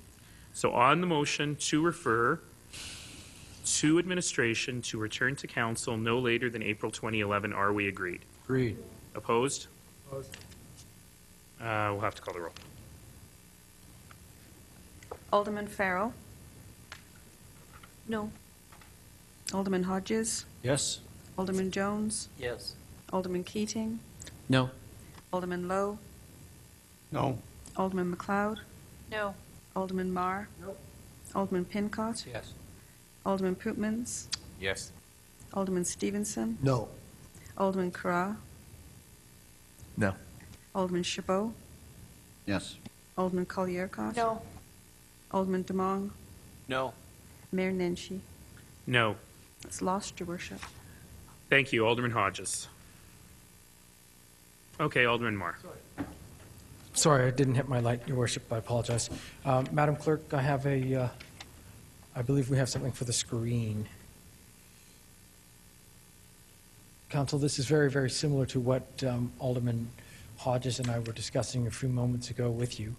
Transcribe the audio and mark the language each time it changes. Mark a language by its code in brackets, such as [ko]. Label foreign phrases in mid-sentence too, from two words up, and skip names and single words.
[en] So on the motion to refer to administration to return to council no later than April 2011, are we agreed? Agreed. Opposed? Opposed. We'll have to call the roll. Alderman Farrell, No. Alderman Hodges, Yes. Alderman Jones, Yes. Alderman Keating, No. Alderman Lowe, No. Alderman McLeod, No. Alderman Marr, Alderman Pincott, Yes. Alderman Pootmans, Yes. Alderman Stevenson, No. Alderman Carra, No. Alderman Chabot, Yes. Alderman Colliercott, No. Alderman Demong, No. Mayor Nenshi. No. It's lost, Your Worship. Thank you, Alderman Hodges. Okay, Alderman Marr. Sorry, I didn't hit my light, Your Worship. I apologize. Madam Clerk, I have I believe we have something for the screen. Council, this is very, very similar to what Alderman Hodges and I were discussing a few moments ago with you.